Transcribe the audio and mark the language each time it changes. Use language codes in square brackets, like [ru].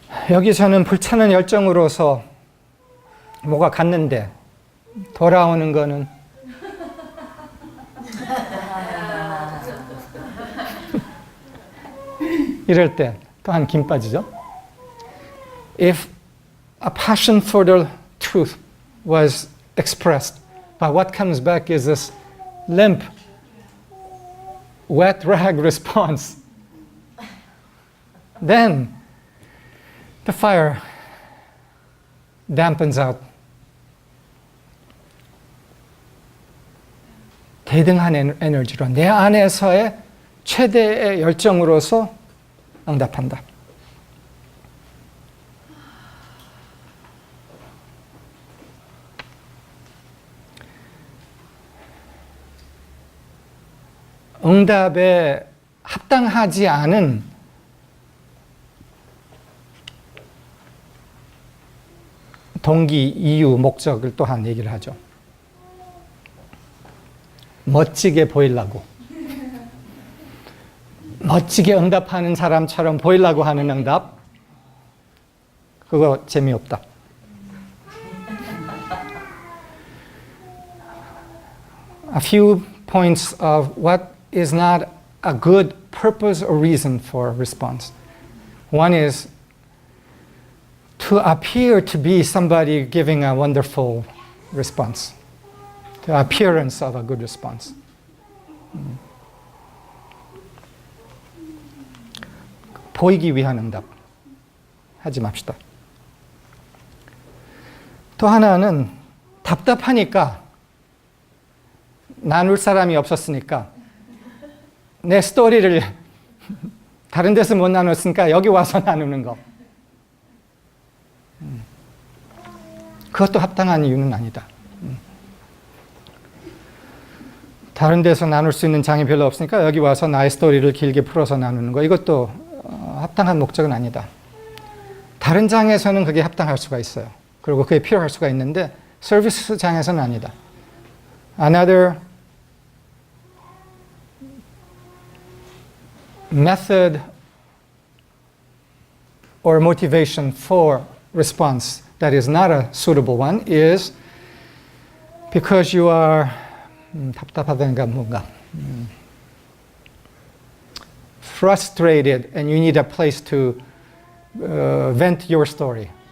[ko] 여기서는 불타는 열정으로서 뭐가 갔는데 돌아오는 거는 이럴 때 또한 김 빠지죠. [en] If a passion for the truth was expressed, but what comes back is this limp, wet rag response, then the fire dampens out. [ko] 대등한 에너지로 내 안에서의 최대의 열정으로서 응답한다. 응답에 합당하지 않은 동기, 이유, 목적을 또한 얘기를 하죠. 멋지게 보이려고. 멋지게 응답하는 사람처럼 보이려고 하는 응답, 그거 재미없다. [en] A few points of what is not a good purpose or reason for response. One is to appear to be somebody giving a wonderful response, the appearance of a good response. [ko] 보이기 위한 응답 하지 맙시다. 또 하나는 답답하니까 나눌 사람이 없었으니까 내 스토리를 다른 데서 못 나눴으니까 여기 와서 나누는 거. 그것도 합당한 이유는 아니다. 다른 데서 나눌 수 있는 장이 별로 없으니까 여기 와서 나의 스토리를 길게 풀어서 나누는 거. 이것도 합당한 목적은 아니다. 다른 장에서는 그게 합당할 수가 있어요. 그리고 그게 필요할 수가 있는데 서비스 장에서는 아니다. [en] Another method or motivation for response that is not a suitable one is because you are [ko] 답답하다는가 뭔가 [en] frustrated and you need a place to vent your story.